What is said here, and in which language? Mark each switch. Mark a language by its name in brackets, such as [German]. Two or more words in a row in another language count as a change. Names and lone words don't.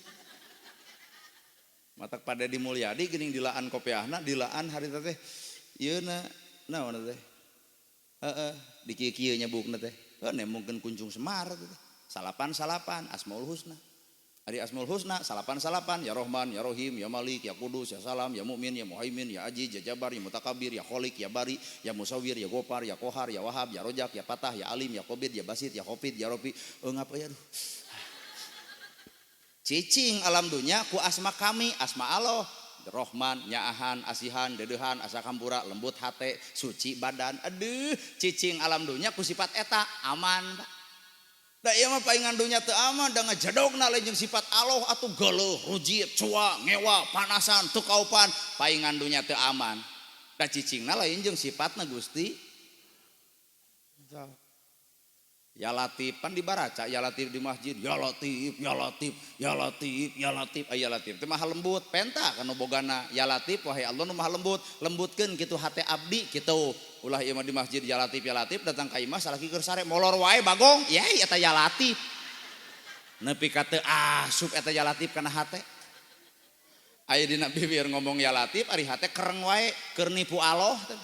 [Sundanese] Matak pada di Mulyadi geuning dilaan kopiahna, dilaan harita teh ieu naon teh? Heeh, di kieu nya bukna teh. Heuh mungkin kuncung Semar teh. Salapan Asmaul Husna. Ari Asmaul Husna salapan [Arabic] يا رحمن، يا رحيم، يا مالك، يا قدوس، يا سلام، يا مؤمن، يا مهيمن، يا عزيز، يا جبار، يا متكبر، يا خالق، يا بارئ، يا مصور، يا غفار، يا قهار، يا وهاب، يا رزاق، يا فتاح، يا عليم، يا قابض، يا باسط، يا خافض، يا رافع. [Sundanese] Ngapa ya aduh. Cicing alam dunya ku asma kami, asma Allah. Rahman, Nyaahan, Asihan, Dedehan, Asa Kampura, lembut hate, suci badan. Aduh, cicing alam dunya ku sifat eta aman. Da ieu mah paingan dunya teu aman da ngajadogna lain jeung sifat Allah atuh geuleuh, rujit, cua, ngewa, panasan, teu kaupan, paingan dunya teu aman. Da cicingna lain jeung sifatna Gusti. [Arabic] يا لطيف [Sundanese] pan dibaraca, [Arabic] يا لطيف [Sundanese] di masjid, [Arabic] يا لطيف، يا لطيف، يا لطيف، يا لطيف، يا لطيف. [Sundanese] Teu maha lembut, penta kana bogana [Arabic] يا لطيف [Sundanese] wahai Allah nu maha lembut, lembutkeun kitu hate abdi kitu. Ulah ieu mah di masjid [Arabic] يا لطيف [Sundanese] datang ka imah salaki keur sare molor wae bagong, ya eta [Arabic] يا لطيف. [Sundanese] Nepi ka teu asup eta [Arabic] يا لطيف [Sundanese] kana hate. Aya dina bibir ngomong [Arabic] يا لطيف [Sundanese] ari hate kereng wae keur nipu Allah.